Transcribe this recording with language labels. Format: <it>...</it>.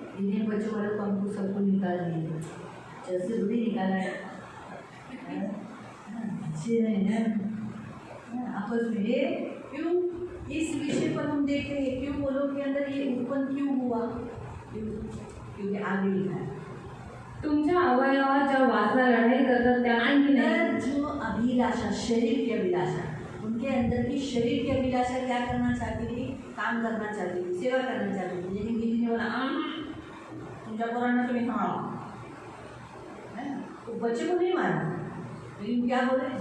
<hi>दीदी ने बच्चों वालों को हमको सबको निकाल दिए, चर्च से थोड़ी निकाला है. अच्छे नहीं है आपस में. ये क्यों? इस विषय पर हम देखते हैं क्यों वो लोग के अंदर ये उत्पन्न क्यों हुआ, क्योंकि आगे लिखा है</hi> <mr>तुमच्या अवयवात ज्या वासना लढाई करतात त्यातून की नाही?</mr> <hi>अंदर जो अभिलाषा, शरीर की अभिलाषा, उनके अंदर की शरीर की अभिलाषा क्या करना चाहती थी? काम करना चाहती थी, सेवा करना चाहती थी. लेकिन दीदी ने बोला</hi> <mr>तुमच्या पोरांना तुम्ही सांभाळा,</mr> <hi>तो बच्चे को नहीं मारा, लेकिन क्या बोले?</hi>